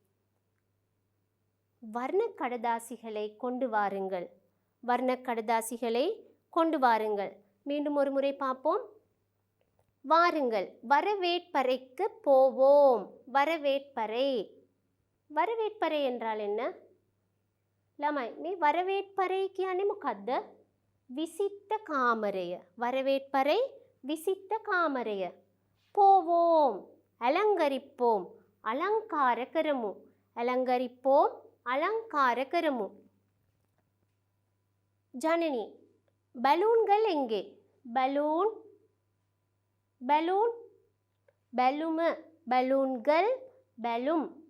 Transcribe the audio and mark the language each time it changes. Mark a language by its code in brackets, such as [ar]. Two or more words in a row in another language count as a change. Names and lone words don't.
[ta] வர்ணக்கடதாசிகளை கொண்டு வாருங்கள். வர்ணக்கடதாசிகளை கொண்டு வாருங்கள். மீண்டும் ஒரு முறை பார்ப்போம். வாருங்கள் வரவேற்பறைக்கு போவோம். வரவேற்பறை. வரவேற்பறை என்றால் என்ன? [si] ළමයි මේ வரவேற்பறை කියන්නේ මොකද්ද? විසිට කාමරය. வரவேற்பறை විසිට කාමරය. [ta] போவோம் அலங்கரிப்போம். [si] அலங்கார කරමු. அலங்கரிப்போம் அலங்கார කරමු. [ta] ஜனனி பலூன்கள் எங்கே? பலூன் பலூன் பலும பலூன்கள் பலும்.